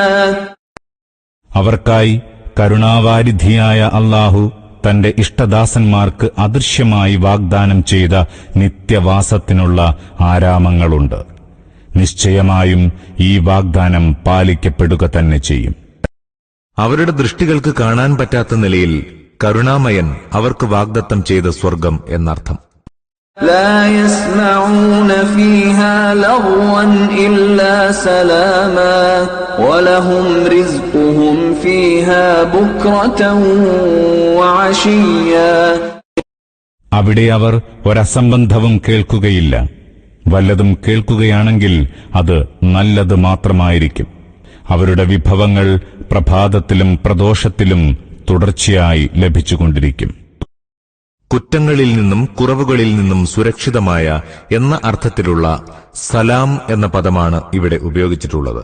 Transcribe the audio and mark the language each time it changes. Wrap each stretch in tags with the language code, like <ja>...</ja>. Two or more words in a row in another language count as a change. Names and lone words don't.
<ml>അവർക്കായി കരുണാവാരിധിയായ അല്ലാഹു തന്റെ ഇഷ്ടദാസന്മാർക്ക് അദൃശ്യമായി വാഗ്ദാനം ചെയ്ത നിത്യവാസത്തിനുള്ള ആരാമങ്ങളുണ്ട്. നിശ്ചയമായും ഈ വാഗ്ദാനം പാലിക്കപ്പെടുക തന്നെ ചെയ്യും. അവരുടെ ദൃഷ്ടികൾക്ക് കാണാൻ പറ്റാത്ത നിലയിൽ കരുണാമയൻ അവർക്ക് വാഗ്ദത്തം ചെയ്ത സ്വർഗം എന്നർത്ഥം.</ml> <ar>لا يسمعون فيها لغوا إلا سلاما ولهم رزقهم فيها بكرة وعشيا.</ar> <ml>അവിടെ അവർ ഒരസംബന്ധവും കേൾക്കുകയില്ല. വല്ലതും കേൾക്കുകയാണെങ്കിൽ അത് നല്ലത് മാത്രമായിരിക്കും. അവരുടെ വിഭവങ്ങൾ പ്രഭാതത്തിലും പ്രദോഷത്തിലും തുടർച്ചയായി ലഭിച്ചുകൊണ്ടിരിക്കും. കുറ്റങ്ങളിൽ നിന്നും കുറവുകളിൽ നിന്നും സുരക്ഷിതമായ എന്ന അർത്ഥത്തിലുള്ള സലാം എന്ന പദമാണ് ഇവിടെ ഉപയോഗിച്ചിട്ടുള്ളത്.</ml>